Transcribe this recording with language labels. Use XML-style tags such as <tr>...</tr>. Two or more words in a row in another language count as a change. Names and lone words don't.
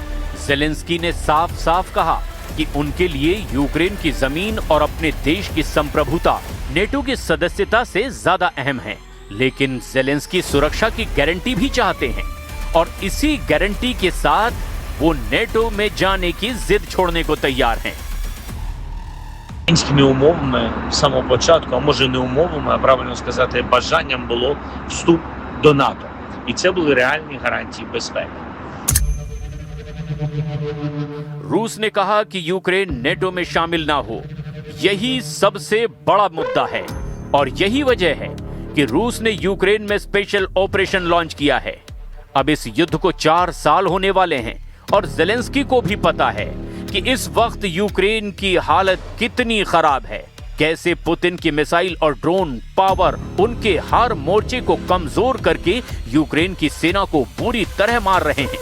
<hi>ज़ेलेंस्की ने साफ साफ कहा कि उनके लिए यूक्रेन की जमीन और अपने देश की संप्रभुता नेटो की सदस्यता से ज्यादा अहम है। लेकिन ज़ेलेंस्की सुरक्षा की गारंटी भी चाहते हैं और इसी गारंटी के साथ वो नेटो में जाने की जिद छोड़ने को तैयार हैं।</hi> <uk>Українськими умовами з самого початку, а може не умовами, а правильно сказати, бажанням було вступ до НАТО. І це були реальні гарантії безпеки.</uk> <hi>रूस ने कहा कि यूक्रेन नेटो में शामिल ना हो, यही सबसे बड़ा मुद्दा है और यही वजह है कि रूस ने यूक्रेन में स्पेशल ऑपरेशन लॉन्च किया है। अब इस युद्ध को 4 साल होने वाले हैं और ज़ेलेंस्की को भी पता है कि इस वक्त यूक्रेन की हालत कितनी खराब है, कैसे पुतिन की मिसाइल और ड्रोन पावर उनके हर मोर्चे को कमजोर करके यूक्रेन की सेना को बुरी तरह मार रहे हैं।</hi>